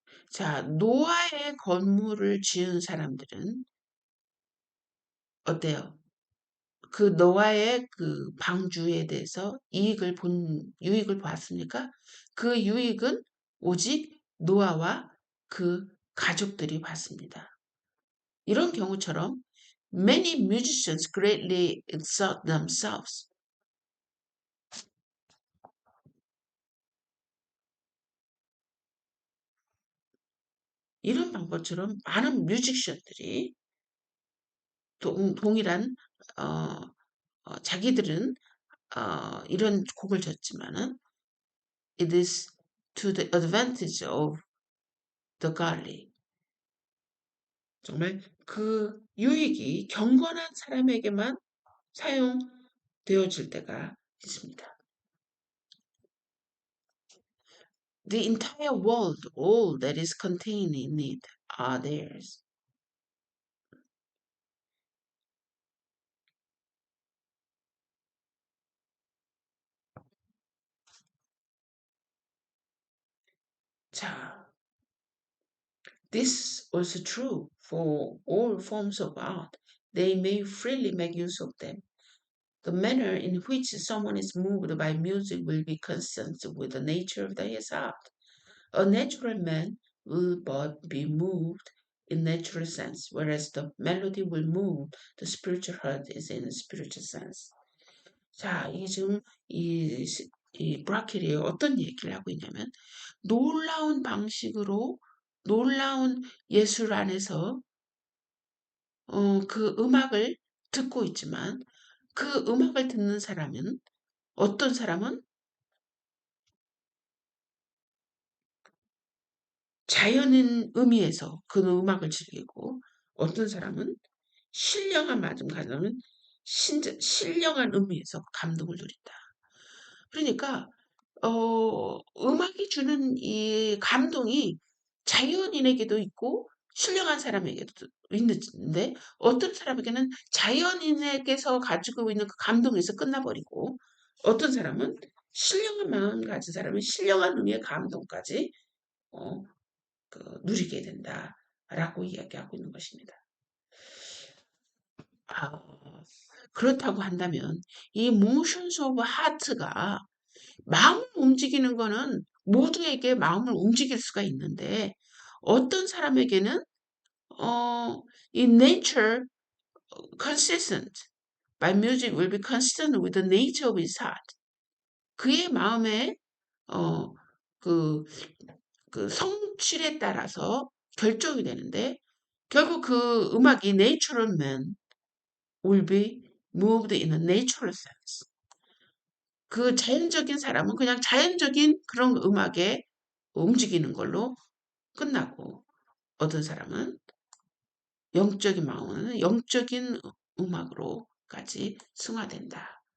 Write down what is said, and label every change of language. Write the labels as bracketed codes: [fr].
[ko] 자, 노아의 건물을 지은 사람들은 어때요? 그 노아의 그 방주에 대해서 유익을 봤습니까? 그 유익은 오직 노아와 그 가족들이 봤습니다. 이런 경우처럼 [en] many musicians greatly exalt themselves. [ko] 이런 방법처럼 많은 뮤지션들이 동일한 어, 자기들은 이런 곡을 졌지만은 [en] it is to the advantage of the godly. [ko] 정말 그 유익이 경건한 사람에게만 사용되어질 때가 있습니다. [en] The entire world, all that is contained in it, are theirs. 자, this was true for all forms of art. They may freely make use of them. The manner in which someone is moved by music will be consistent with the nature of his art. A natural man will but be moved in natural sense, whereas the melody will move the spiritual heart is in a spiritual sense. [ko] 자, 이게 지금 이 브라켈이 어떤 얘기를 하고 있냐면 놀라운 방식으로 놀라운 예술 안에서 그 음악을 듣고 있지만 그 음악을 듣는 사람은 어떤 사람은 자연인 의미에서 그 음악을 즐기고 어떤 사람은 신령한 마음 가져면 신령한 의미에서 감동을 누린다. 그러니까 음악이 주는 이 감동이 자연인에게도 있고 신령한 사람에게도 있는데 어떤 사람에게는 자연인에게서 가지고 있는 그 감동에서 끝나버리고 어떤 사람은 신령한 마음 가진 사람은 신령한 의미의 감동까지 어, 누리게 된다라고 이야기하고 있는 것입니다. 아, 그렇다고 한다면 이 [en] motions of heart가 [ko] 마음을 움직이는 거는 모두에게 마음을 움직일 수가 있는데 어떤 사람에게는 [en] in nature consistent by music will be consistent with the nature of his heart. [ko] 그의 마음의 어, 그, 그 성질에 따라서 결정이 되는데 결국 그 음악이 [en] natural man will be moved in a natural sense. [ko] 그 자연적인 사람은 그냥 자연적인 그런 음악에 움직이는 걸로 끝나고 어떤 사람은 영적인 마음은 영적인 음악으로까지 승화된다.